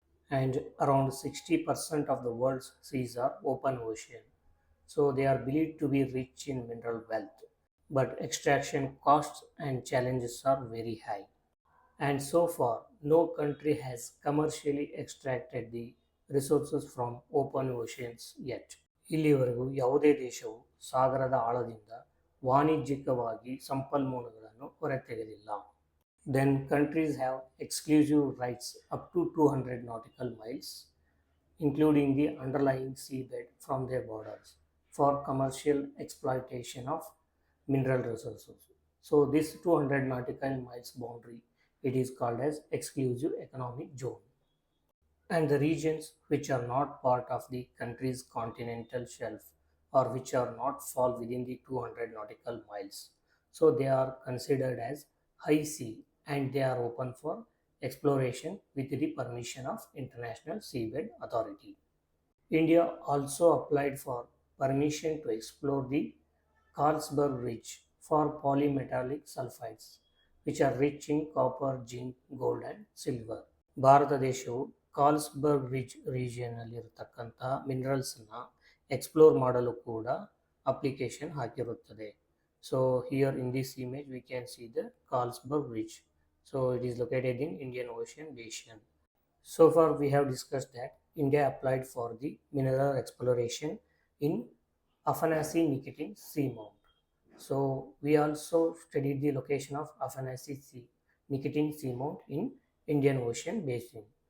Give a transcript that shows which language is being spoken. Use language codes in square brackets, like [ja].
[en] And around 60% of the world's seas are open ocean. So they are believed to be rich in mineral wealth. But extraction costs and challenges are very high. And so far, no country has commercially extracted the resources from open oceans yet. [kn] ಇಲ್ಲಿವರೆಗೂ ಯಾವುದೇ ದೇಶವು ಸಾಗರದ ಆಳದಿಂದ ವಾಣಿಜ್ಯಿಕವಾಗಿ ಸಂಪನ್ಮೂಲಗಳನ್ನು ಹೊರತೆಗೆದಿಲ್ಲ. [en] Then countries have exclusive rights up to 200 nautical miles, including the underlying seabed from their borders, for commercial exploitation of mineral resources. So this 200 nautical miles boundary, it is called as exclusive economic zone. And the regions which are not part of the country's continental shelf or which are not fall within the 200 nautical miles, so they are considered as high sea and they are open for exploration with the permission of International Seabed Authority. India also applied for permission to explore the Carlsberg Ridge for polymetallic sulfides, which are rich in copper, zinc, gold and silver. [kn] Bharat ದೇಶವು ಕಾರ್ಲ್ಸ್ಬರ್ಗ್ ರಿಜ್ ರೀಜಿಯನ್ನಲ್ಲಿರತಕ್ಕಂತಹ ಮಿನರಲ್ಸನ್ನು explore ಮಾಡಲು ಕೂಡ application ಹಾಕಿರುತ್ತದೆ. [en] So here in this image we can see the Carlsberg Ridge. So it is located in Indian Ocean Basin. So far we have discussed that India applied for the mineral exploration in Afanasy Nikitin Seamount. So we also studied the location of Nikitin Seamount in Indian Ocean Basin.